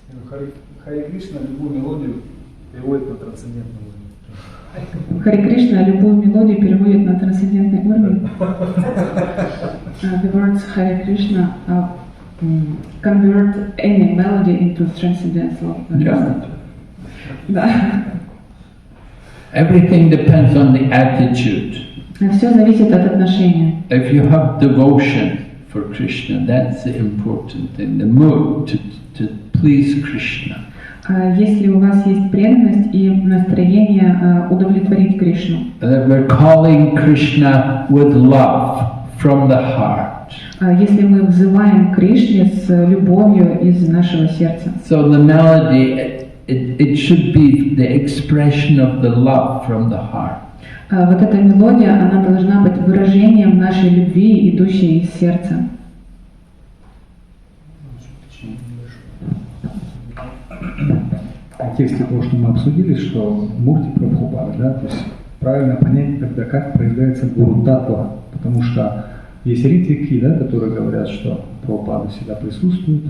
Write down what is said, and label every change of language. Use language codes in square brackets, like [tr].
[ru] Хари Кришна любую мелодию переводит на трансцендентный уровень. Хари Кришна любую мелодию переводит на трансцендентный уровень. [en] The words Хари Кришна convert any melody into transcendental. Yeah. [ru] Да. [en] Everything depends on the attitude. [ru] Все зависит от отношения. [en] If you have devotion for Krishna, that's the important thing, the mood to please Krishna. [ru] Если у вас есть преданность и настроение удовлетворить Кришну. [en] That we're calling Krishna with love from the heart. [ru] Если мы взываем к Кришне с любовью из нашего сердца. [en] So the melody, it should be the expression of the love from the heart. [ru] Вот эта мелодия, она должна быть выражением нашей любви, идущей из сердца. В тексте того, что мы обсудили, что Мурти Прабхупада, да, то есть правильно понять тогда, как проявляется гуру татва, потому что есть ритвики, да, которые говорят, что Прабхупада всегда присутствует.